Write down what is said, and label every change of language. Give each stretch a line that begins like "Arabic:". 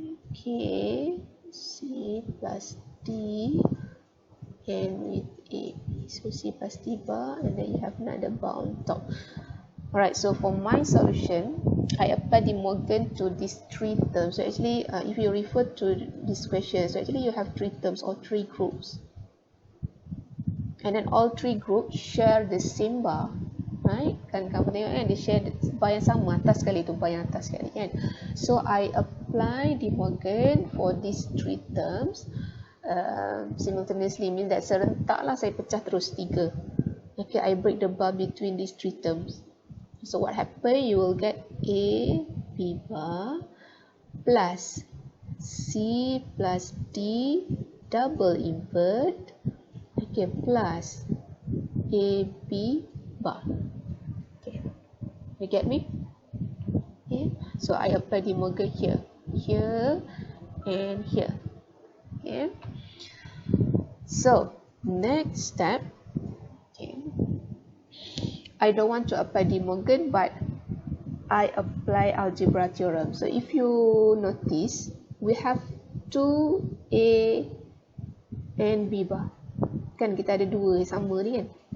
English: Okay, C plus D and with A, so C plus D bar, and then you have another bar on top. Alright, so for my solution, I apply DeMorgan to these three terms. So actually, if you refer to this question, so actually you have three terms or three groups, and then all three groups share the same bar, right?
Malay: Kan kamu tengok kan,
English: they share
Malay: bar yang sama, atas sekali tu bar yang atas sekali kan.
English: So I apply DeMorgan for these three terms simultaneously, means that
Malay: serentak lah saya pecah terus
English: 3. Okay, I break the bar between these three terms. So what happen, you will get A B bar plus C plus D double invert, okay, plus A B bar. Okay, you get me? Okay, so I apply DeMorgan here, and here. Okay, so next step, okay, I don't want to apply DeMorgan, but I apply algebra theorem. So if you notice, we have 2A and B bar.
Malay: Kan kita ada dua sama ni kan.